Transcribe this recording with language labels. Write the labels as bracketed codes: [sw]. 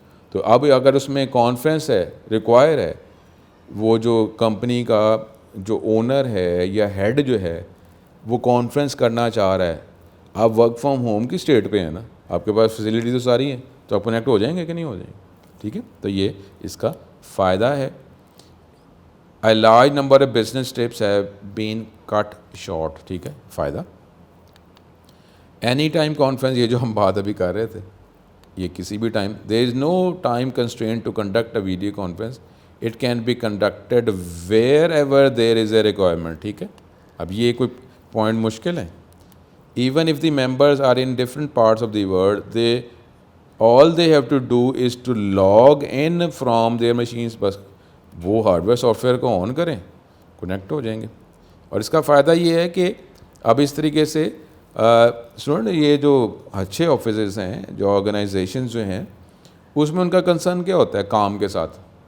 [ur] تو اب اگر اس میں کانفرنس ہے ریکوائر ہے، وہ جو کمپنی کا جو اونر ہے یا ہیڈ جو ہے وہ کانفرنس کرنا چاہ رہا ہے، آپ ورک فرام ہوم کی اسٹیٹ پہ ہیں نا، آپ کے پاس فیسلٹی تو ساری ہیں، تو آپ کنیکٹ ہو جائیں گے کہ نہیں ہو جائیں گے. ٹھیک ہے، تو یہ اس کا فائدہ ہے. [en] A large number of business trips have been cut short. [ur] ٹھیک ہے، فائدہ. اینی ٹائم کانفرنس، یہ جو ہم بات ابھی کر رہے تھے، یہ کسی بھی time. [en] there is no time constraint to conduct a video conference. It can be conducted wherever there is a requirement. [ur] ٹھیک ہے، اب یہ کوئی پوائنٹ مشکل ہے. [en] Even if the members are in different parts of the world, all they have to do is to log in from their machines. [ur] بس وہ hard where soft where کو آن کریں، کنیکٹ ہو جائیں گے. اور اس کا فائدہ یہ ہے کہ اب اس طریقے سے سنیں، یہ جو اچھے آفیسز ہیں، جو آرگنائزیشنز جو ہیں، اس میں ان کا کنسرن کیا ہوتا ہے کام کے ساتھ.